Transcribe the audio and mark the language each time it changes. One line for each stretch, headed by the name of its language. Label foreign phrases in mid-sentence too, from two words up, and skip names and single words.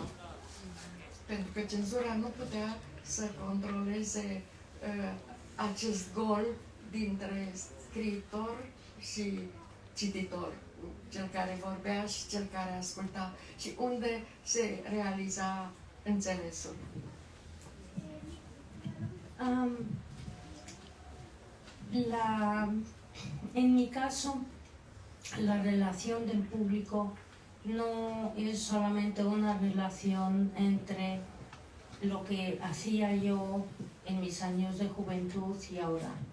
Romanian: Pentru că cenzura nu putea să controleze acest gol dintre scriitor și cititor, cel care vorbea și cel care asculta, și unde se realiza înțelesul.
Spanish: En mi caso, la relación del público no es solamente una relación entre lo que hacía yo en mis años de juventud y ahora,